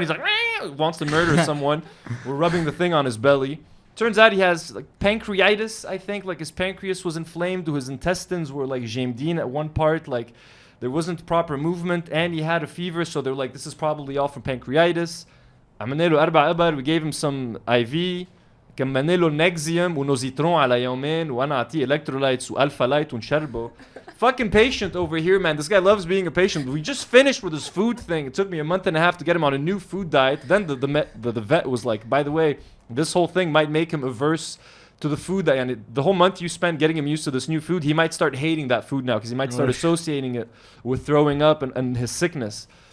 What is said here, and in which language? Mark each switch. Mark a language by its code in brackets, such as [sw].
[en] He's like wants to murder someone. We're rubbing the thing on his belly. Turns out he has like pancreatitis. I think like his pancreas was inflamed. His intestines were like jamdin at one part. Like there wasn't proper movement, and he had a fever. So they're like, this is probably all from pancreatitis. We gave him some IV. [ar] كملنا له Nexium ونوزيترون على يومين وانا اعطيه electrolytes والفا لايت ونشربه. [en] Fucking patient over here, man. This guy loves being a patient. We just finished with his food thing. It took me a month and a half to get him on a new food diet. Then the vet was like, by the way, this whole thing might make him averse to the food diet. And the whole month you spent getting him used to this new food, he might start hating that food now because he might start associating it with throwing up and his sickness.